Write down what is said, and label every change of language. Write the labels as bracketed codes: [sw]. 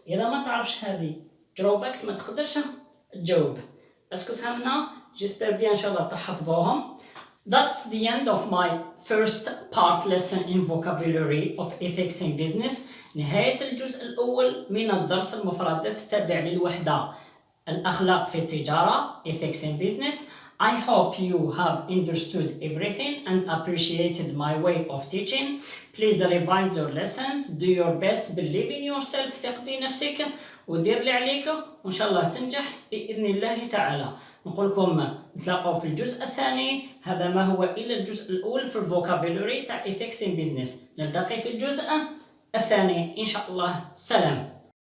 [ar] إذا ما تعرفش هذه drawbacks ما تقدرش تجاوب. اسكو فهمنا؟ جيسبر بيان ان شاء الله تحفظوهم. [en] That's the end of my first part lesson in vocabulary of ethics in business. [ar] نهاية الجزء الأول من الدرس المفردات التابع للوحدة الأخلاق في التجارة ethics in business. [en] I hope you have understood everything and appreciated my way of teaching. Please revise your lessons, do your best, believe in yourself, [ar] ثق بنفسك ودير اللي عليك وإن شاء الله تنجح بإذن الله تعالى. نقول لكم نتلاقوا في الجزء الثاني. هذا ما هو إلا الجزء الأول في الفوكابولري تاع ethics in business. نلتقي في الجزء الثاني إن شاء الله. سلام.